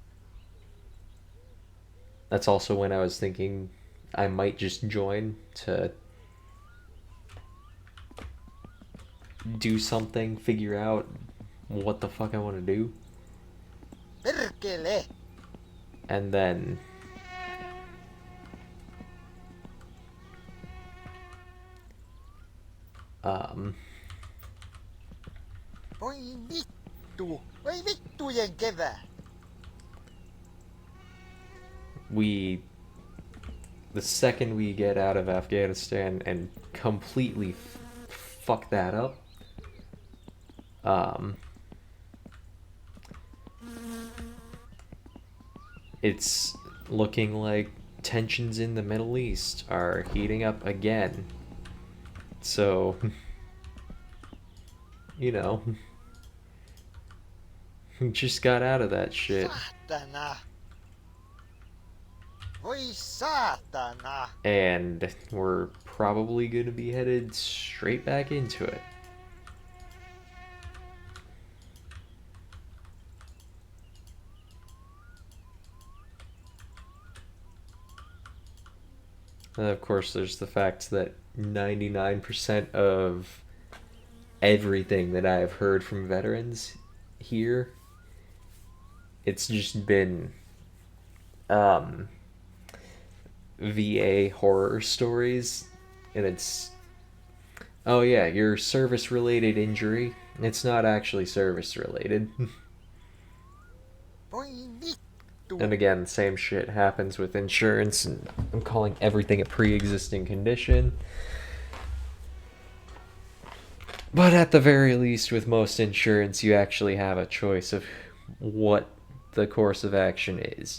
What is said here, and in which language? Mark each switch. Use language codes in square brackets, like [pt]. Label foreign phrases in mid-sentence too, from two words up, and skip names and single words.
[en] that's also when I was thinking I might just join to do something, figure out what the fuck I want to do. [fi] Perkele. [en] And then [fi] Oi vittu. Oi vittujen kevät. [en] the second we get out of Afghanistan and completely fuck that up, it's looking like tensions in the Middle East are heating up again. So, you know, just got out of that shit. [fi] Saatana. Voi saatana. [en] And we're probably going to be headed straight back into it. And of course, there's the fact that 99% of everything that I've heard from veterans here, it's just been VA horror stories. And it's, oh yeah, your service-related injury, it's not actually service-related. [fi] Voi vittu. [en] And again, same shit happens with insurance, and I'm calling everything a pre-existing condition. But at the very least, with most insurance, you actually have a choice of what the course of action is.